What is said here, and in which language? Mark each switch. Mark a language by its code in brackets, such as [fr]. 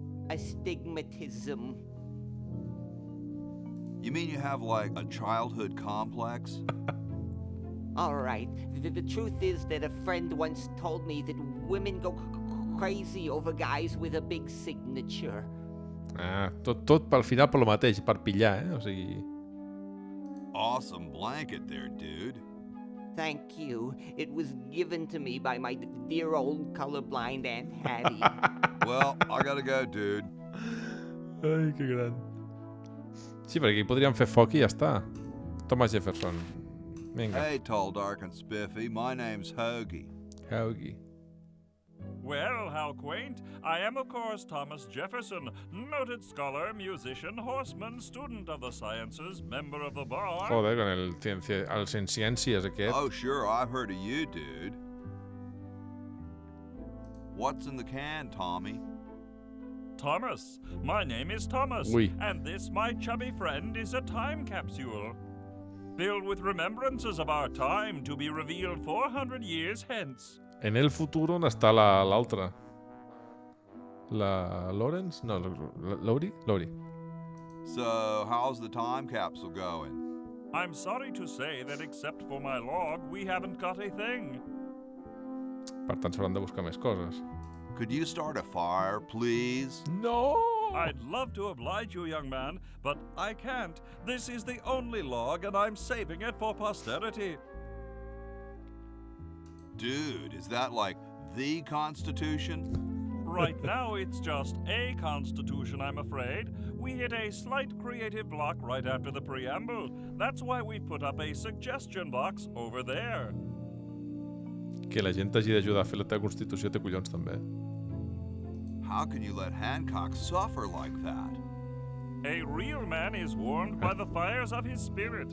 [en] Astigmatism. You mean you have, like, a childhood complex? All right. The truth is that a friend once told me that women go crazy over guys with a big signature. [ca] Tot pel final per lo mateix, per pillar, O sigui... [en] Awesome blanket there, dude. Thank you. It was given to me by my dear old colorblind Aunt Hattie. Well, I gotta go, dude. [ca] Ai, que gran. Sí, perquè aquí podríem fer foc i ja està. Thomas Jefferson. Vinga. [en] Hey, tall, dark, and spiffy. My name's Hoagie. Hoagie. Well, how quaint. I am, of course, Thomas Jefferson, noted scholar, musician, horseman, student of the sciences, member of the bar. [es] Joder, con el [ca] ciències aquest. [en] Oh, sure, I've heard of you, dude. What's in the can, Tommy? Thomas. My name is Thomas. [fr] Oui. [en] And this, my chubby friend, is a time capsule. Filled with remembrances of our time to be revealed 400 years hence. [ca] En el futur on està l'altra? La Lawrence? No, Laurie? Laurie. [en] So, how's the time capsule going? I'm sorry to say that except for my log, we haven't got a thing. [ca] Per tant, s'hauran de buscar més coses. [en] Could you start a fire, please? No! I'd love to oblige you, young man, but I can't. This is the only log, and I'm saving it for posterity. Dude, is that like the Constitution? Right now, it's just a constitution, I'm afraid. We hit a slight creative block right after the preamble. That's why we put up a suggestion box over there. [ca] Que la gent t'hagi d'ajudar a fer la teva Constitució té collons, també. [en] How can you let Hancock suffer like that? A real man is warmed by the fires of his spirit.